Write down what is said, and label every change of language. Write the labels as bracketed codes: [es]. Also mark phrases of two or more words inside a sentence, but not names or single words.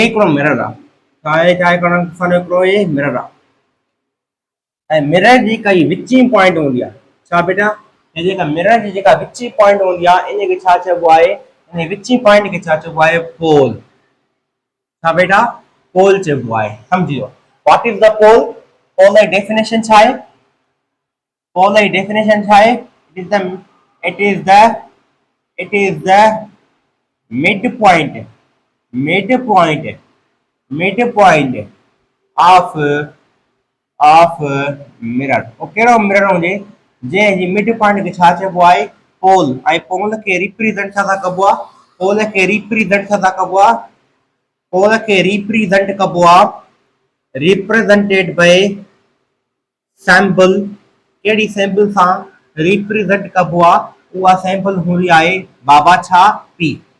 [sd] हिकिड़ो मिरर आहे छा करणु असांजो हिकिड़ो हे मिरर आहे ऐं मिरर जी काई विची पॉइंट हूंदी आहे छा बेटा हे जेका मिरर जी जेका विची पॉइंट हूंदी आहे इनखे छा चइबो आहे इन विची पॉइंट खे छा चइबो आहे पोल छा बेटा पोल चइबो आहे सम्झी वियो [en] what is the pole [sd] पोल जी डेफिनेशन छा आहे पोल जी डेफिनेशन छा आहे [en] it is the mid point mid point of mirror [sd] ओ कहिड़ो मिरर हुजे जंहिं जी मिड पॉइंट खे छा चइबो आहे पोल ऐं पोल खे रिप्रेज़ेंट छा था कबो आहे पोल खे रिप्रेज़ेंट छा था कबो आहे पोल खे रिप्रेज़ेंट कबो आहे [en] represented by sample [sd] कहिड़ी सैंपल सां रिप्रेज़ेंट कबो आहे उहा सैंपल हूंदी आहे बाबा छा पी